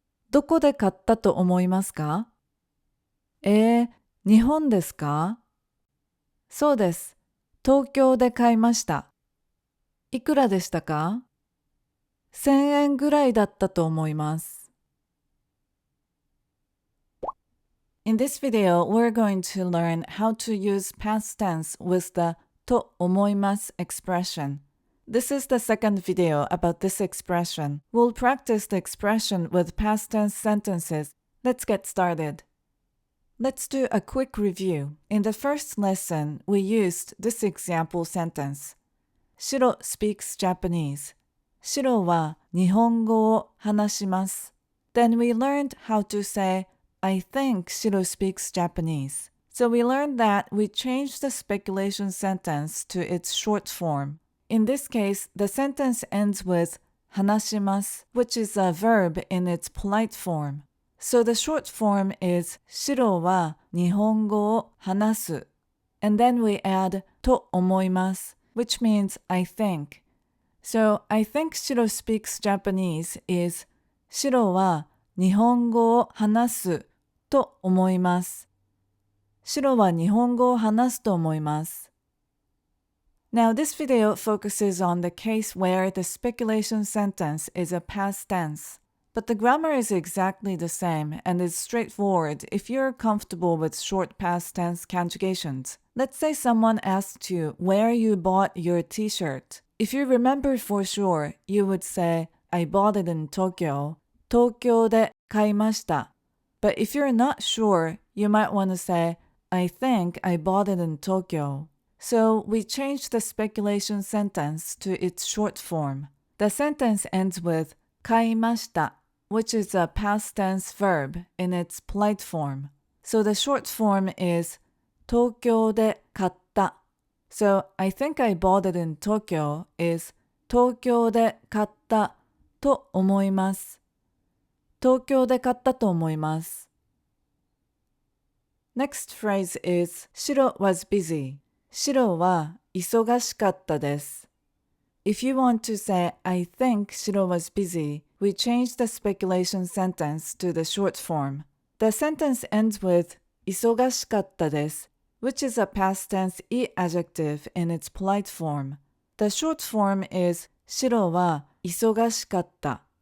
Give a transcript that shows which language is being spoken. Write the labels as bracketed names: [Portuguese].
[Japanese] どこで買ったと思いますか？日本ですか？そうです。東京で買いました。いくらでしたか？ 1000円ぐらいだったと思います。 [English] In this video, we're going to learn how to use past tense with the と思います expression. This is the second video about this expression. We'll practice the expression with past tense sentences. Let's get started. Let's do a quick review. In the first lesson, we used this example sentence. Shiro speaks Japanese. [Japanese] Shiro は日本語を話します。 [English] Then we learned how to say, I think Shiro speaks Japanese. So we learned that we changed the speculation sentence to its short form. In this case, the sentence ends with 話します, which is a verb in its polite form. So the short form is [Japanese] シロは日本語を話す. [English] And then we add と思います, which means I think. So I think Shiro speaks Japanese is [Japanese] シロは日本語を話すと思います。シロは日本語を話すと思います。 [English] Now this video focuses on the case where the speculation sentence is a past tense. But the grammar is exactly the same and is straightforward if you're comfortable with short past tense conjugations. Let's say someone asked you where you bought your t-shirt. If you remember for sure, you would say, I bought it in Tokyo. [Japanese] 東京で買いました. [English] But if you're not sure, you might want to say, I think I bought it in Tokyo. So we changed the speculation sentence to its short form. The sentence ends with 買いました, which is a past tense verb in its polite form. So the short form is [Japanese] 東京で買った. [English] So I think I bought it in Tokyo is [Japanese] 東京で買ったと思います。東京で買ったと思います。 [English] Next phrase is シロ was busy. [Japanese] シロは忙しかったです。 [English] If you want to say, I think Shiro was busy, we change the speculation sentence to the short form. The sentence ends with 忙しかったです, which is a past tense "い" adjective in its polite form. The short form is [Japanese] シロは忙しかった.